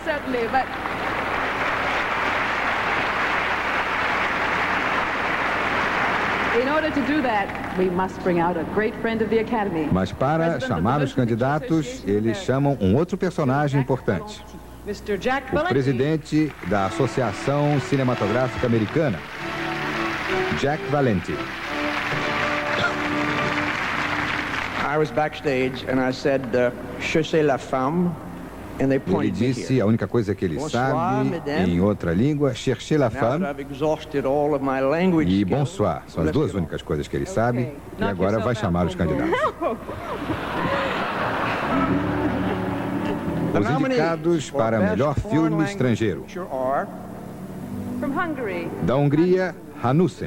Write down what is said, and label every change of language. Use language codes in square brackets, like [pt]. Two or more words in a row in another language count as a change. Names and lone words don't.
[pt] Mas para chamar os candidatos, eles chamam um outro personagem importante. O presidente da Associação Cinematográfica Americana, Jack Valenti. [en] I was backstage and I said, [fr] "Je sais la femme." [pt] Ele disse a única coisa que ele sabe em outra língua, [fr] cherchez la femme [pt] e bonsoir. São as duas únicas coisas que ele sabe. E agora vai chamar os candidatos. Os indicados para melhor filme estrangeiro. Da Hungria, Hanussen.